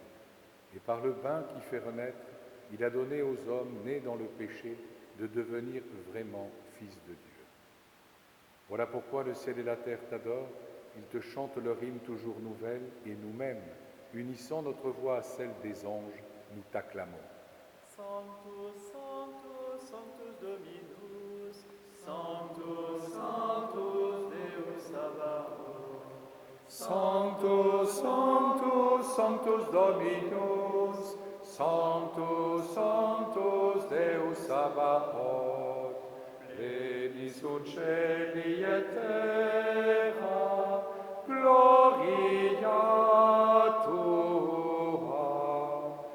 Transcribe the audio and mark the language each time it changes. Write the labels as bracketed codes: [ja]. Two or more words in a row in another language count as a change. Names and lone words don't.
[fr] Et par le bain qui fait renaître, il a donné aux hommes nés dans le péché de devenir vraiment fils de Dieu. Voilà pourquoi le ciel et la terre t'adorent, ils te chantent leur hymne toujours nouvelle, et nous-mêmes, unissant notre voix à celle des anges, nous t'acclamons. [la] Sanctus, Sanctus, Sanctus Dominus, Sanctus, Sanctus Deus Sabaoth. Sanctus, Sanctus, Sanctus Dominus, Sanctus, Sanctus Deus Sabaoth, pleni sunt celi et terra, gloria tua.